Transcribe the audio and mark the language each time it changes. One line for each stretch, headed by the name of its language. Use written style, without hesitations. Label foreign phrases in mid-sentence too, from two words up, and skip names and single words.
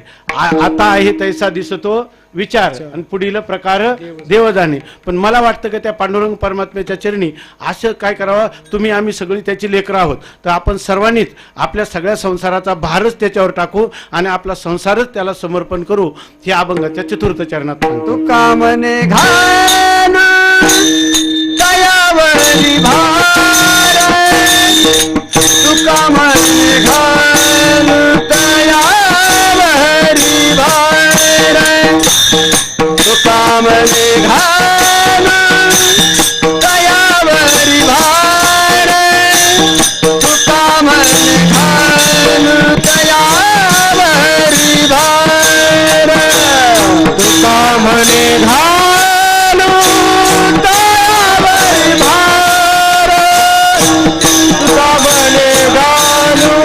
Marathi: आता आहे तैसा दिसतो विचार आणि पुढील प्रकार देव जाणे. पण मला वाटतं की त्या पांडुरंग परमात्म्याच्या चरणी असं काय करावं, तुम्ही आम्ही सगळी त्याची लेकरं आहोत तर आपण सर्वांनीच आपल्या सगळ्या संसाराचा भारच त्याच्यावर टाकू आणि आपला संसारच त्याला समर्पण करू. हे अभंगाच्या 4th चरणात सांगतो. कामने घाल दयावरी भार, तुका म्हणे घाल दयावरी भार, तुका म्हणे घाल दयावरी भार, तुका म्हणे घाल दयावरी भार, तुका म्हणे घाल दयावरी भार, तुका म्हणे घाल